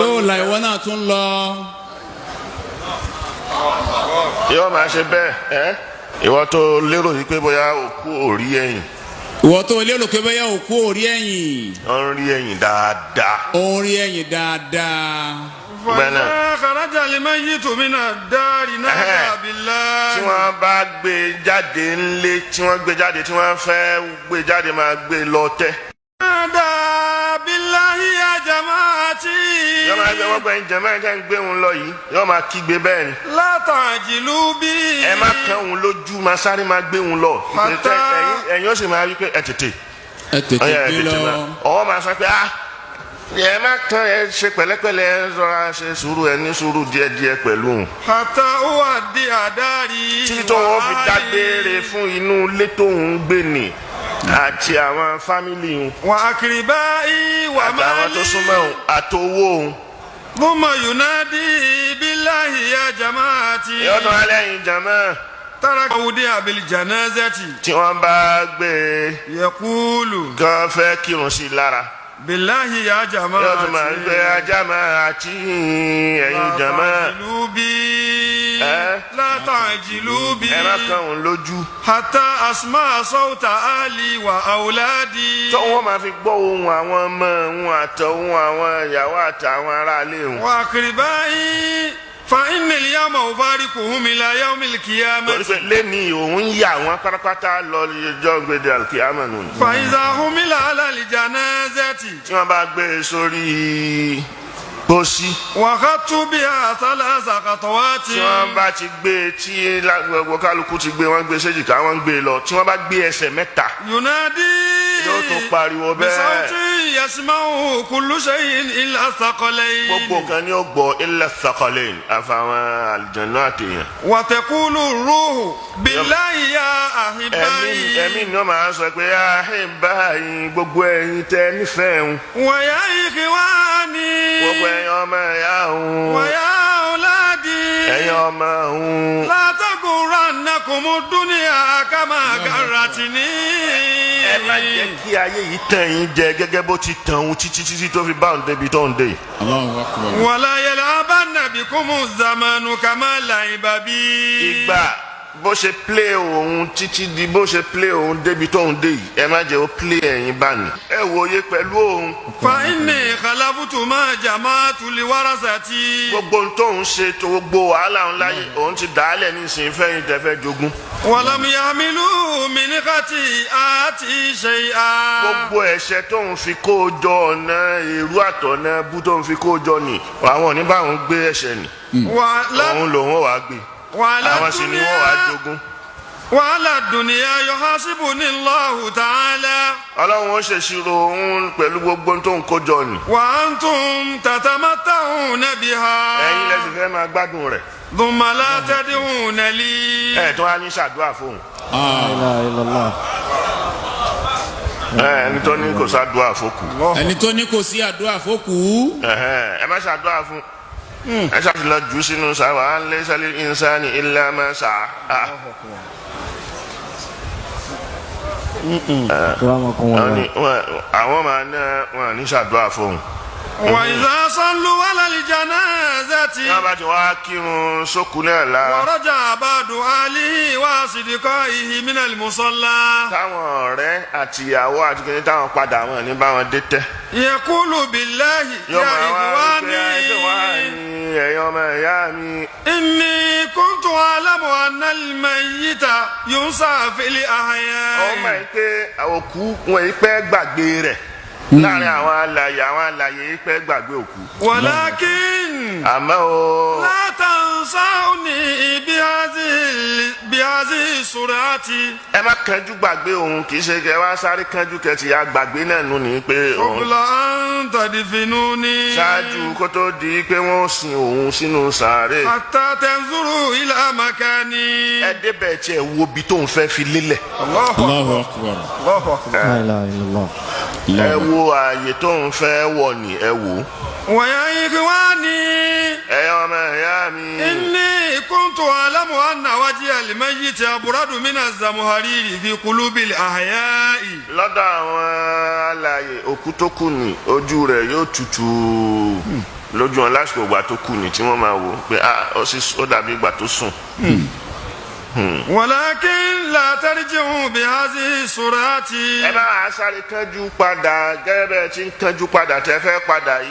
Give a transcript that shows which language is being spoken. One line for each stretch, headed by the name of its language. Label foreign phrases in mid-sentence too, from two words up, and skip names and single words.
Yoruba: dóòlà ìwọ náà tún lọ. yóò máa ṣe bẹ́ẹ̀ ìwọ tó lérò yìí pé bóyá òkú ò rí ẹ̀yìn. ìwọ tó lérò pé bóyá òkú ò rí ẹ̀yìn. ó ń rí ẹ̀yìn dáadáa. ó ń rí ẹ̀yìn dáadáa. gbẹ́nà.
Arabic: خرج الميت من الدار نادى بالله.
Yoruba: tí wọ́n bá gbé jáde ńlé tí wọ́n gbé jáde tí wọ́n fẹ́ gbé jáde máa gbé lọ tẹ́.
Arabic: نادى بالله يا جماعتي.
Yoruba: yóò máa gbé wọ́n gbẹ̀yìn jẹ̀mọ́ ẹ̀ ń gbé wọn lọ yìí yóò máa kígbe bẹ́ẹ̀ ni.
Arabic: لا تعجلوا بي.
Yoruba: ẹ má kàn òun lójú máa sáré máa gbé wọn lọ. ẹ̀yin ó sì máa wí pé ẹ tètè. ẹ tètè gbé lọ. ọwọ́ máa sọ pé ẹ má kàn ẹ ṣe pẹ̀lẹ́pẹ̀lẹ́ ẹ rọra ṣe sùúrù ẹ ní sùúrù díẹ̀díẹ̀ pẹ̀lú.
Arabic: حتى هو في الدار.
Yoruba: títí tó wọn fi dágbére fún inú ilé tó ń gbé ni àti àwọn fámìlì wọn.
Arabic: وأقربائي ومالي.
Yoruba: àtàwọn tó súnmọ́ òun àtowó òun.
Arabic: ثم ينادي بالله يا جماعتي.
Yoruba: yóò tún alẹ́ yìí jàmọ́.
Arabic: ترك وضع بالجنازة.
Yoruba: tí wọ́n bá gbé
Arabic: يقول.
Yoruba: gan fẹ́ kírun sí i lára.
Arabic: بالله يا جماعتي.
Yoruba: yóò tún máa gbé ajama àti ẹ̀yin jàmọ́.
Arabic: لا تعجلوا بي.
Yoruba: ẹ má kàn òun lójú.
Arabic: حتى أسمع صوت أهلي وأولادي.
Yoruba: tó wọ́n máa fi gbọ́ ohùn àwọn ọmọ òun àtọ̀hún àwọn ìyàwó àtàwọn aráalé òun.
Arabic: وأقربائي فإن اليوم أفارقهم إلى يوم القيامة.
Yoruba: torí pé lẹ́ni òun yà wọ́n pátápátá lọ ọjọ́ gbèdé alkiyama nù.
Arabic: فإذا حمل على الجنازة.
Yoruba: tí wọ́n bá gbé e sórí pósí.
Arabic: وخطا به ثلاث خطوات.
Yoruba: tí wọ́n bá ti gbé e tí gbogbo kálukú ti gbé wọ́n gbé séjìká wọ́n gbé e lọ tí wọ́n bá gbé ẹsẹ̀ mẹ́ta.
Arabic: ينادي.
Yoruba: yóò tún pariwo bẹ́ẹ̀.
Arabic: بصوت يسمعه كل شيء إلا الثقلين.
Yoruba: gbogbo nǹkan ni ó gbọ́
Arabic: إلا الثقلين
Yoruba: àfàwọn àlùjànnú àtẹ̀yàn.
Arabic: وتقول روحه بالله يا أحبائي.
Yoruba: ẹ̀mí ni wọ́n máa sọ pé ahibai gbogbo ẹ̀yin tẹ́ nífẹ̀ẹ́ ń.
Arabic: ويا إخواني.
Yoruba: gbogbo ẹ̀yin ọmọ ẹ̀yà òun.
Arabic: ويا أولادي.
Yoruba: ẹ̀yin ọmọ òun.
Arabic: لا تغرنكم الدنيا كما غرتني.
Yoruba: ẹ má jẹ́ kí ayé yìí tàn yín jẹ gẹ́gẹ́ bó ti tàn òun títí tó fi bá òun débi tó ń dé.
Arabic: الله أكبر. ولا يلعبن بكم الزمان كما لعب بي.
Yoruba: ìgbà bó ṣe play òun títí di bó ṣe play òun débi tó ń dé yìí ẹ má jẹ́ ó play ẹ̀yin bá ní. ẹ wòye pẹ̀lú òun.
Arabic: فإني خلفت ما جمعت لورثتي.
Yoruba: gbogbo ohun tóun ṣe tó gbogbo wàhálà òun láyé òun ti dàálẹ̀ nísìnyí fẹ́yìn tẹ́fẹ́ jogún.
Arabic: ولم يحملوا من خطيئتي شيئا.
Yoruba: gbogbo ẹ̀ṣẹ̀ tóun fi kó o jọ ọ̀nà èrú àtọ̀nà bú tóun fi kó o jọ nì àwọn oníbàwọn gbé ẹ̀ṣẹ̀ nì. òun lòun wàá gbé àwọn sì ni wọ́n wàá jogún. wàhálà dùnìyà
Arabic: يحاسبني الله تعالى.
Yoruba: ọlọ́run ó ṣèṣirò òun pẹ̀lú gbogbo tó ń kójọ nì.
Arabic: وأنتم تتمتعون بها.
Yoruba: ẹ̀yin lẹ́sìn fẹ́ máa gbádùn rẹ̀.
Arabic: ثم لا تدعون لي.
Yoruba: ẹ̀ tó wá ní ṣàdúrà fóun. ẹni tó ní kò ṣàdúrà fókù. ẹni tó ní kò sí àdúrà fókù. ẹ má ṣàdúrà fún. ẹ ṣàfihàn jù sínú sáwà á
Arabic: ليس للإنسان إلا ما سعى.
Yoruba: àwọn máa ná wọn ní ṣàdúrà fóun.
Arabic: وإذا صلوا على الجنازة.
Yoruba: wọ́n bá ti wá kírun sókù náà la.
Arabic: ورجع بعض أهله وأصدقائه من المصلى.
Yoruba: táwọn ọ̀rẹ́ àtìyàwó àti kìnìún táwọn padà wọn ní báwọn dé tẹ́.
Arabic: يقول بالله يا إخواني.
Yoruba: ẹ̀yin ọmọ ìyá mi.
Arabic: إني كنت أعلم أن الميت ينسى في الأحياء.
Yoruba: ọmọ yìí pé òkú wọn yìí pẹ́ gbàgbé rẹ̀ láàrin àwọn alààyè yìí pẹ́ gbàgbé òkú.
Arabic: ولكن.
Yoruba: àmọ́ o.
Arabic: لا تنسوني بهذه الصورة.
Yoruba: ẹ má kánjú gbàgbé òun kì í ṣe kẹ wá sáré kánjú kẹtì ya gbàgbé náà nù ní pé òun.
Arabic: قبل أن تدفنوني.
Yoruba: ṣáájú kó tó di pé wọ́n sin òun sínú sàárè.
Arabic: حتى تنظروا إلى مكاني.
Yoruba: ẹ débẹ̀ tí ẹ wo ibi tó ń fẹ́ fi lélẹ̀.
Arabic: الله أكبر. الله أكبر. لا إله إلا الله.
Yoruba: ẹ wo ààyè tó ń fẹ́ wọ̀ ní ẹ wò.
Arabic: ويا إخواني.
Yoruba: ẹ̀yin ọmọ ìyá mi.
Arabic: إني كنت أعلم أن وجه الميت أبرد من الزمهرير في قلوب الأحياء.
Yoruba: lọ́dọ̀ àwọn alààyè òkú tó kù ní ojú rẹ̀ yóò tutù lójú wọn lásìkò ìgbà tó kù ní tí wọ́n máa wò pé ó dàbí ìgbà tó sùn.
Arabic: ولكن لا ترجعوا بهذه الصورة.
Yoruba: ẹ bá a sáré kánjú padà gẹ́gẹ́ bẹ́ẹ̀ tí ń kánjú padà tẹ́ fẹ́ padà yìí.